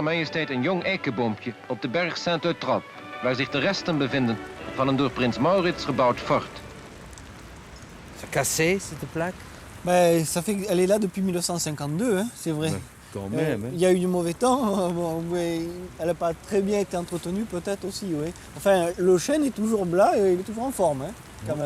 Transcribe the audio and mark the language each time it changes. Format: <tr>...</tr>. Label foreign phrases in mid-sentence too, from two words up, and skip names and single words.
<nl>Majesteit een jong eikenboompje op de berg Saint-Eutrope, waar zich de resten bevinden van een door prins Maurits gebouwd fort.</nl> <fr>C'est cassé, cette plaque? Ben, elle est là depuis 1952, hein, c'est vrai. Ouais, quand même. Hein. Il y a eu du mauvais temps, bon, mais elle n'a pas très bien été entretenue peut-être aussi, oui. Enfin, le chêne est toujours blanc et il est toujours en forme, hein, quand même.</fr>